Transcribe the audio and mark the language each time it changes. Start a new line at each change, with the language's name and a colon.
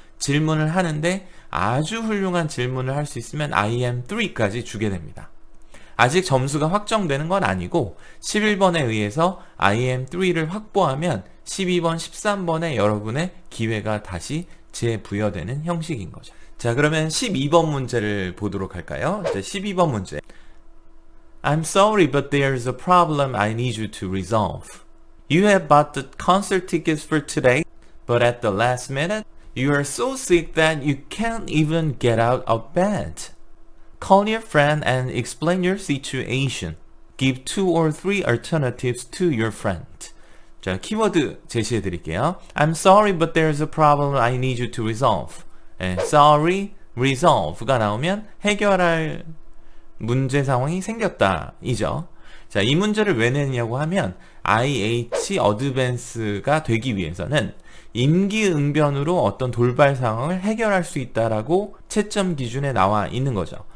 Korean: 질문을 하는데 아주 훌륭한 질문을 할 수 있으면 IM3까지 주게 됩니다. 아직 점수가 확정되는 건 아니고 11번에 의해서 IM3를 확보하면 12번, 13번에 여러분의 기회가 다시 재부여되는 형식인 거죠. 자, 그러면 12번 문제를 보도록 할까요? 자, 12번 문제.
English: I'm sorry, but there's a problem I need you to resolve. You have bought the concert tickets for today, but at the last minute, you are so sick that you can't even get out of bed. Call your friend and explain your situation. Give 2 or 3 alternatives to your friend.
Korean: 자, 키워드 제시해 드릴게요.
English: I'm sorry, but there's a problem I need you to resolve.
Korean: Sorry, resolve가 나오면 해결할 문제 상황이 생겼다 이죠. 자, 이 문제를 왜 내냐고 하면 IH 어드밴스가 되기 위해서는 임기응변으로 어떤 돌발 상황을 해결할 수 있다라고 채점 기준에 나와 있는 거죠.